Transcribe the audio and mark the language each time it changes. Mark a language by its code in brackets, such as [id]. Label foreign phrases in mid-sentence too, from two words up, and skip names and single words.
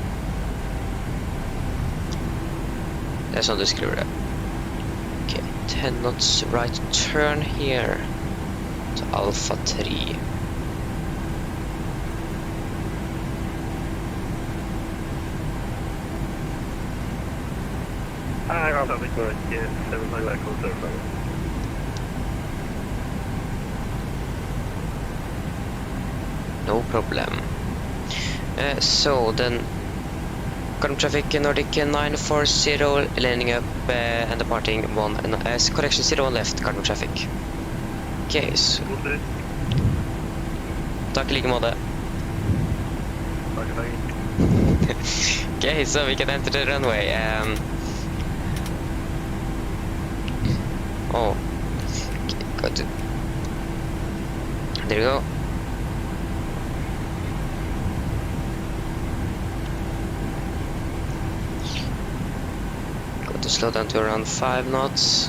[no] Det er sånn du skriver det. [en] Ok, 10 knots right turn here. To Alfa 3. [no] Jeg har trafikk nå ikke 7 [en] like closer from it. No problem. So then, current traffic Nordic 940, landing up and departing 1, correction 01 left, current traffic. Okay, so... [no] Takk I like måte. Takk. [en] Okay, so we can enter the runway. Oh. Okay, got to... There you go. To slow down to around 5 knots.